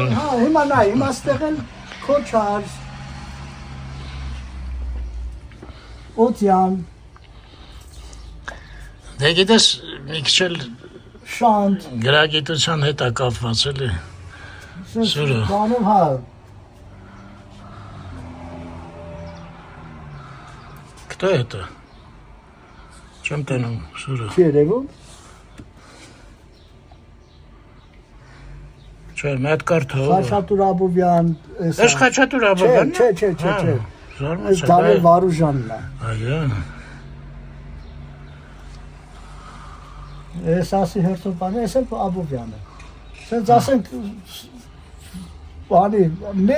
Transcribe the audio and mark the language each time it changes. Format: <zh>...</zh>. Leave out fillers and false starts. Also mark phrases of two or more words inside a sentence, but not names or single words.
<hy>Հա, հիմա նայ, հիմա ստեղ են Քոչար, Օտյան, Դե գիտես, մի քիչ էլ Շանտ, գրագիտության հետ է կապված էլի։ Սուրը։ բանով հա,</hy> <ru>Кто это? Чем ты нам, Сура?</ru> <hy>չի երևում, Չէ, մետ կարթով։ Խաչատուր Աբովյան, Ես Խաչատուր Աբովյանն Չէ, Զարմաց Դանիել Վարուժանն է, Այո։ ես ասի հերթով բանը, ես էլ Աբովյանը, սենց ասենք, բանի, մեծ,</hy>